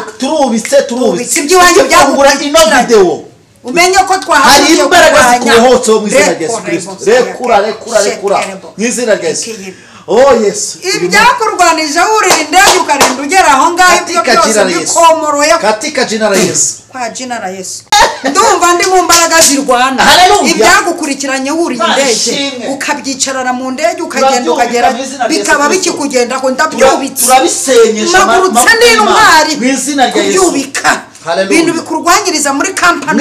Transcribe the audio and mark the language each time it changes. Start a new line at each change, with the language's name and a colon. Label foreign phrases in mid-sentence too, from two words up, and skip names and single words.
Kinyarwanda: Turubitse. Ibyiwanyu byagura ino video. Umenye ko hari imbaraga zikuhotse mu izina rya Yesu Kristo. Rekura. Mu izina rya Yesu. Oh Yesu. Ibyakurwanije urinde ukarinda ugera aho ngaho ibyo byose bikomoroye
Swahili: katika jina la Yesu. Kwa jina la Yesu.
Kinyarwanda: Ndumva ndi mu mbaraga zirwana. Ibyagukurikiranye uri indege ukabyicarana mu ndege ukagenda ukagera bikaba bikikugenda ko ndabyubitse. Turabisenyesha magurutse n'intwari mu izina rya Yesu. Kubyubika. Bintu bikurwanyiriza muri kampani